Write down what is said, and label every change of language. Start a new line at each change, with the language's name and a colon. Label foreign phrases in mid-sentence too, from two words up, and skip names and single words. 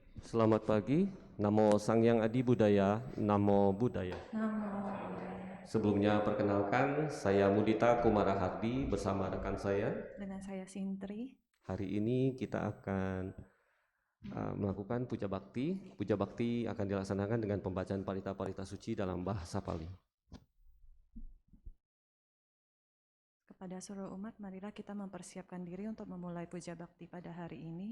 Indonesian: Selamat pagi,
Pali: Namo Sang Hyang Adi Budaya, Namo Buddhaya.
Indonesian: Sebelumnya perkenalkan, saya Mudita Kumara Hardi bersama rekan saya. Dengan saya Sintri. Hari ini kita akan melakukan puja bakti. Puja bakti akan dilaksanakan dengan pembacaan parita-parita suci dalam bahasa Pali. Kepada seluruh umat, marilah kita mempersiapkan diri untuk memulai puja bakti pada hari ini.